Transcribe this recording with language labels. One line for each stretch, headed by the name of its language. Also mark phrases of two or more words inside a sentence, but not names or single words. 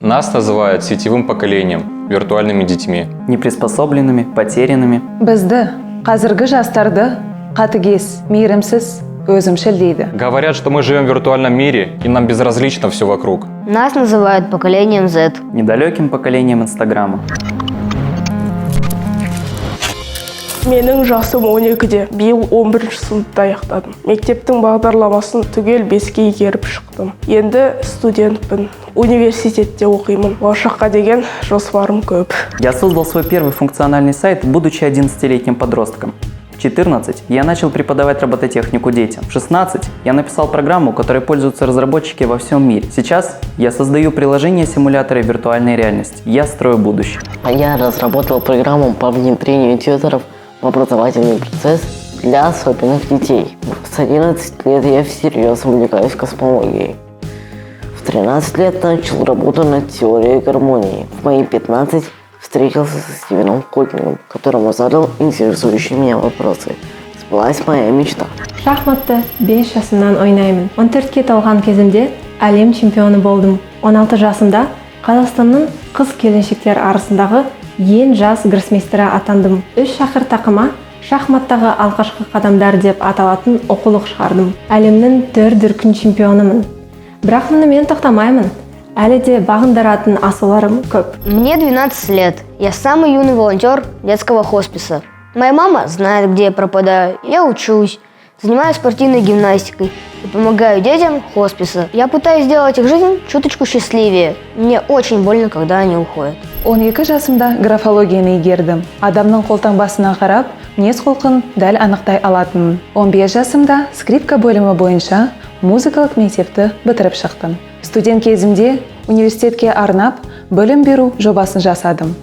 Russian: Нас называют сетевым поколением, виртуальными детьми. Неприспособленными, потерянными.
Kazakh: Бізді, қазіргі жастарды, қатыгез, мейірімсіз, өзімшіл дейді.
Russian: Говорят, что мы живем в виртуальном мире, и нам безразлично все вокруг. Нас называют поколением Z. Недалеким поколением Инстаграма.
Kazakh: Менің жасым 12-де, биыл 11-ші сыныпта аяқтадым. Мектептің бағдарламасын түгел 5-ке игеріп шықтым. Енді студентпін, университетте оқимын. Болашаққа деген жоспарым көп.
Russian: Я создал свой первый функциональный сайт, будучи 11-летним подростком. В 14 я начал преподавать робототехнику детям. В 16 я написал программу, которой пользуются разработчики во всем мире. Сейчас я создаю приложения-симуляторы виртуальной реальности. Я строю будущее. А я разработал программу по внедрению тьюторов в образовательный процесс для особенных детей. С 11 лет я всерьез увлекаюсь космологией. В 13 лет начал работу над теорией гармонии. В мои 15 встретился со Стивеном Хокингом, которому задал интересующие меня вопросы. Сбылась моя мечта.
Kazakh: Шахматты 5 жасымнан ойнаймын. 14-ке толған кезімде әлем чемпионы болдым. 16 жасымда Қазақстанның қыз-келіншектер арасындағы ең жас гроссмейстері атандым. 3 шақыр тақыма шахматтағы алғашқы қадамдар деп аталатын оқулық шығардым. Әлемнің 4 дүркін чемпионымын. Бірақ мен тоқтамаймын. Әлі де бағындыратын асуларым көп.
Russian: Мне 12 лет. Я самый юный волонтер детского хосписа. Моя мама знает, где я пропадаю. Я учусь, занимаюсь спортивной гимнастикой и помогаю детям хосписа. Я пытаюсь сделать их жизнь чуточку счастливее. Мне очень больно, когда они уходят.
Kazakh: 12 жасымда графологияны игердім. Адамның қолтаңбасына қарап, мінез-құлқын дәл анықтай алатынмын. 15 жасымда скрипка бөлімі бойынша музыкалық мектепті бітіріп шықтым. Студент кезімде университетке арнап білім беру жобасын жасадым.